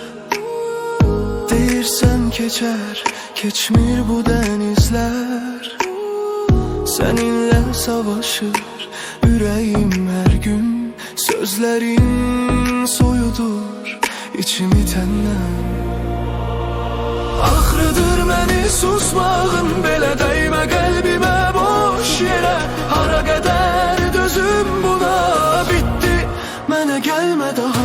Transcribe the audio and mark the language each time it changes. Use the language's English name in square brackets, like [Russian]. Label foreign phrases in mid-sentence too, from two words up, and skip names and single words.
[Turkish] Deyirsən keçer, keçmir bu denizler. Seninle savaşır yüreğim her gün. Sözlerin soyudur içimi tenden. [Azerbaijani] Axırıdır məni susmağın, belə dəymə qəlbimə boş yerə. Hara qədər dözüm buna, bitti, mənə gəlmə daha.